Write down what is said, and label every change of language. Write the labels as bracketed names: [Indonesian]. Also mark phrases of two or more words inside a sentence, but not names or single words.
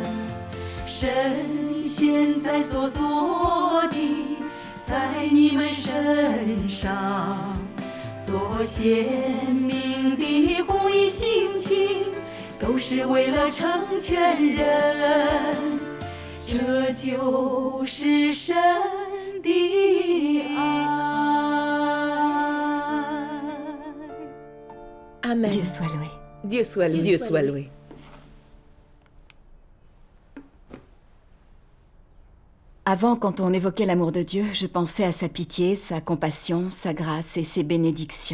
[Chinese] 神现在所做的，在你们身上所显明的公义性情，都是为了成全人，这就是神的爱。 [French] Amen. Dieu soit loué. Dieu soit loué. Dieu soit loué. Avant, quand on évoquait l'amour de Dieu, je pensais à sa pitié, sa compassion, sa grâce et ses bénédictions.